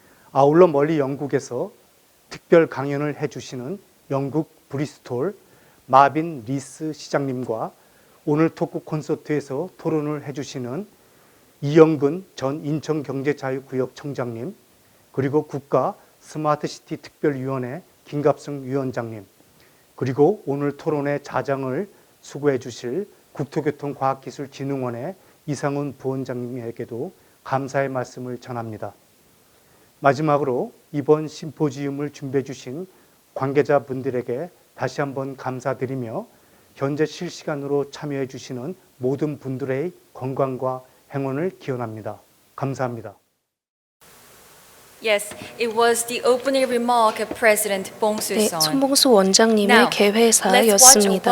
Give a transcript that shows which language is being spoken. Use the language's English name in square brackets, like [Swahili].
[Korean] 아울러 멀리 영국에서 특별 강연을 해주시는 영국 브리스톨 마빈 리스 시장님과 오늘 토크콘서트에서 토론을 해주시는 이영근 전 인천경제자유구역 청장님 그리고 국가 스마트시티 특별위원회 김갑승 위원장님 그리고 오늘 토론의 자장을 수고해 주실 국토교통과학기술진흥원의 이상훈 부원장님에게도 감사의 말씀을 전합니다. 마지막으로 이번 심포지엄을 준비해 주신 관계자분들에게 다시 한번 감사드리며 현재 실시간으로 참여해 주시는 모든 분들의 건강과 행운을 기원합니다. 감사합니다. [English] Yes, it was the opening remark of President Bong [Korean] 네, [English] Soo-son. [Korean] 손봉수 원장님의 개회사였습니다.